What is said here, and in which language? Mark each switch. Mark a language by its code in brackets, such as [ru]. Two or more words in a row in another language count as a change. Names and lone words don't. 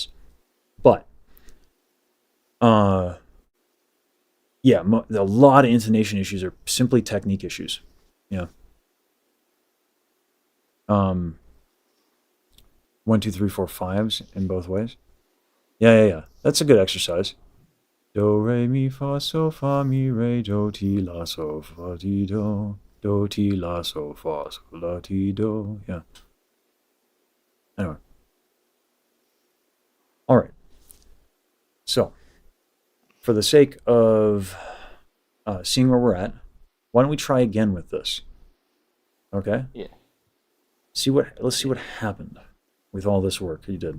[en] But yeah, a lot of intonation issues are simply technique issues. Yeah. 1, 2, 3, 4, 5s in both ways. Yeah. That's a good exercise. Do, re, mi, fa, so, fa, mi, re, do, ti, la, so, fa, ti, do. Do, ti, la, so, fa, so, la, ti, do. Yeah. Anyway. All right. So, for the sake of seeing where we're at, why don't we try again with this? Okay? Yeah. Let's see what happened with all this work you did.